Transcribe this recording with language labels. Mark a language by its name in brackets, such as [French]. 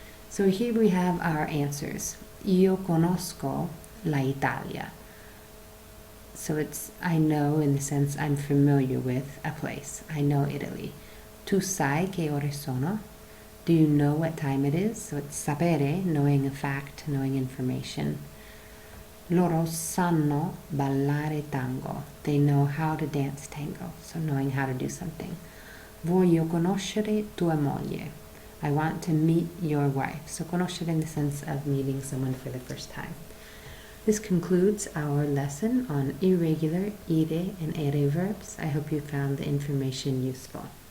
[English] So here we have our answers. [Italian] Io conosco la Italia. [English] So it's I know in the sense I'm familiar with a place. I know Italy. [Italian] Tu sai che ore sono? [English] Do you know what time it is? So it's sapere, knowing a fact, knowing information. [Italian] Loro sanno ballare tango. [English] They know how to dance tango, so knowing how to do something. [Italian] Voglio conoscere tua moglie. [English] I want to meet your wife. So conoscere in the sense of meeting someone for the first time. This concludes our lesson on irregular ire and ere verbs. I hope you found the information useful.